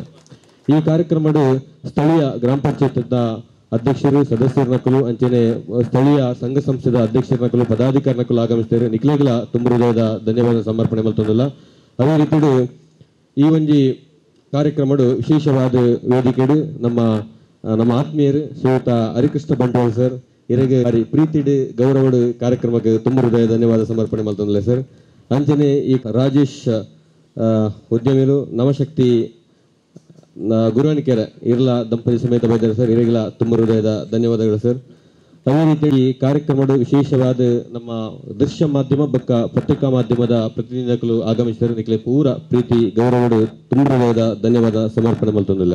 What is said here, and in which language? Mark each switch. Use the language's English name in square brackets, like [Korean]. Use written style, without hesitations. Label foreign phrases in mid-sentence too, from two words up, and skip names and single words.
[Tulu] ಈ ಕಾರ್ಯಕ್ರಮಡು ಸ್ಥಳೀಯ ಗ್ರಾಮ ಪಂಚಾಯತ್ ಅಧ್ಯಕ್ಷರು ಸದಸ್ಯರನಕಲು ಅಂಚನೆ ಸ್ಥಳೀಯ ಸಂಘ ಸಂಸ್ಥೆದ ಅಧ್ಯಕ್ಷರನಕಲು ಪದಾಧಿಕಾರಿನಕಲು ಆಗಮಿಸ್ತಾರೆ. ನಿಖಿಲೆಗಳ ತುಂಬ ಹೃದಯದ ಧನ್ಯವಾದ ಸಮರ್ಪಣೆ ಮಲ್ತೊಂದಿಲ್ಲ. ಅದೇ ರೀತಿ ಈ ಒಂಜಿ ಕಾರ್ಯಕ್ರಮಡು ವಿಶೇಷವಾದ ವೇದಿಕೆಡು ನಮ್ಮ ಆತ್ಮೀಯರು ಶ್ರೀಯುತ ಹರಿಕೃಷ್ಣ ಬಂಟ್ವಾಳ ಸರ್ ಇವರಿಗೆ ಪ್ರೀತಿಡು ಗೌರವಡು ಕಾರ್ಯಕ್ರಮಕ್ಕೆ ತುಂಬ ಹೃದಯ ಧನ್ಯವಾದ ಸಮರ್ಪಣೆ ಮಲ್ತೊಂದಿಲ್ಲ ಸರ್. ಅಂಚನೆ ಈ ರಾಜೇಶ್ ಉದ್ಯಮಿಗಳು ನವಶಕ್ತಿ ಗುರುವಣಿಕೆರೆ ಇರ್ಲ ದಂಪತಿ ಸಮೇತ ಬೈದಾರೆ ಸರ್ ಇವರಿಗೆಲ್ಲ ತುಂಬ ಹೃದಯದ ಧನ್ಯವಾದಗಳು ಸರ್. [Kannada] ಅದೇ ರೀತಿ ಈ ಕಾರ್ಯಕ್ರಮದ ವಿಶೇಷವಾದ ನಮ್ಮ ದೃಶ್ಯ ಮಾಧ್ಯಮ ಬಕ್ಕ ಪತ್ರಿಕಾ ಮಾಧ್ಯಮದ ಪ್ರತಿನಿಧಿಗಳು ಆಗಮಿಸಿದರು. [Tulu] ನಿಖಿಲೆ ಪೂರ ಪ್ರೀತಿ ಗೌರವಡು ತುಂಬ ಹೃದಯದ ಧನ್ಯವಾದ ಸಮರ್ಪಣೆ ಮಲ್ತೊಂದಿಲ್ಲ.